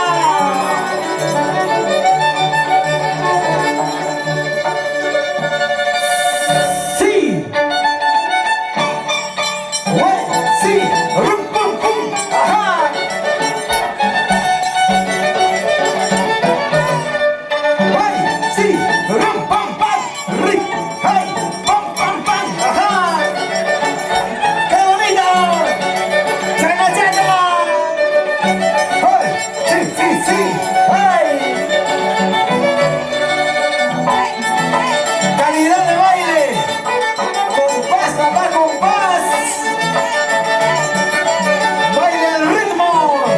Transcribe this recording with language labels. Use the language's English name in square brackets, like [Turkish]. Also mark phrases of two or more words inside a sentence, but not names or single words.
[Spanish] ¡Sí! ¡Sí! ¡Rum, pum, pum! ¡Ajá! ¡Ay! ¡Sí! ¡Rum, pam, pam! ¡Ri! ¡Ay! ¡Pam, pam, pam! ¡Ajá! ¡Qué bonito! ¡Chana, chana! ¡Ay! ¡Sí! ¡Ay! ¡Calidad de baile! ¡Compás, papá, compás! ¡Baile al ritmo!